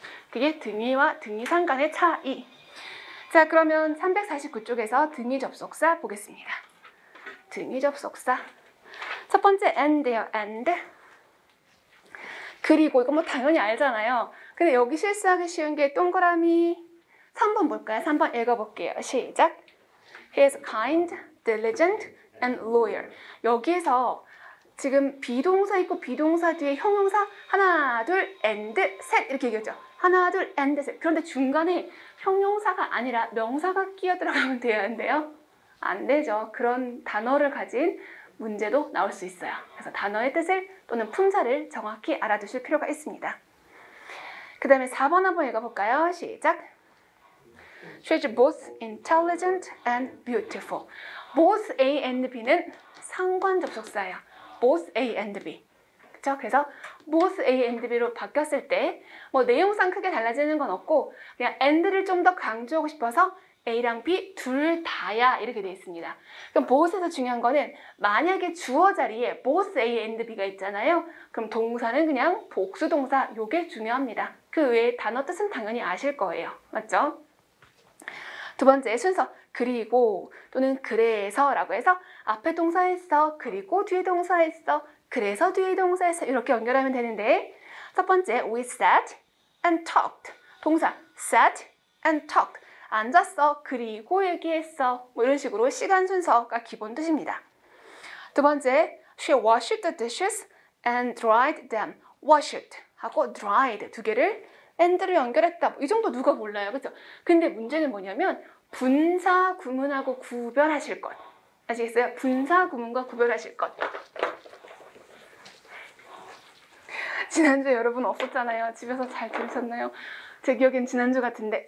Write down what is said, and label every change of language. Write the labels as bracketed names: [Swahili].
[Korean] 그게 등위와 등위상 간의 차이. 자, 그러면 349쪽에서 등위 접속사 보겠습니다. 등위 접속사. 첫 번째 and예요. and. 그리고 이거 뭐 당연히 알잖아요. 근데 여기 실수하기 쉬운 게 동그라미 3번 볼까요? 3번 읽어볼게요. 시작. [English] He is kind, diligent, and loyal. [Korean] 여기에서 지금 비동사 있고 비동사 뒤에 형용사 하나, 둘, and, 셋 이렇게 얘기했죠. 하나, 둘, and, 셋. 그런데 중간에 형용사가 아니라 명사가 끼어 들어가면 돼야 하는데요. 안 되죠. 그런 단어를 가진 문제도 나올 수 있어요. 그래서 단어의 뜻을 또는 품사를 정확히 알아두실 필요가 있습니다. 그 다음에 4번 한번 읽어볼까요? 시작. [English] She is both intelligent and beautiful. Both A and B는 [Korean] 상관 접속사예요. [English] Both A and B. [Korean] 그렇죠? 그래서 [English] both A and B [Korean] 로 바뀌었을 때 뭐 내용상 크게 달라지는 건 없고 그냥 and를 좀 더 강조하고 싶어서 A랑 B 둘 다야 이렇게 되어 있습니다. 그럼 both에서 중요한 거는 만약에 주어 자리에 [English] both A and B [Korean] 가 있잖아요. 그럼 동사는 그냥 복수 동사 요게 중요합니다. 그 외에 단어 뜻은 당연히 아실 거예요. 맞죠? 두 번째 순서 그리고 또는 그래서라고 해서 앞에 동사했어 그리고 뒤에 동사했어 그래서 뒤에 동사했어 이렇게 연결하면 되는데 첫 번째 [English] we sat and talked [Korean] 동사 [English] sat and talked [Korean] 앉았어 그리고 얘기했어 뭐 이런 식으로 시간 순서가 기본 뜻입니다. 두 번째 [English] she washed the dishes and dried them washed [Korean] 하고 [English] dried [Korean] 두 개를 [English] and를 [Korean] 연결했다. 이 정도 누가 몰라요. 그렇죠? 근데 문제는 뭐냐면 분사 구문하고 구별하실 것. 아시겠어요? 분사 구문과 구별하실 것. 지난주에 여러분 없었잖아요. 집에서 잘 들으셨나요? 제 기억엔 지난주 같은데.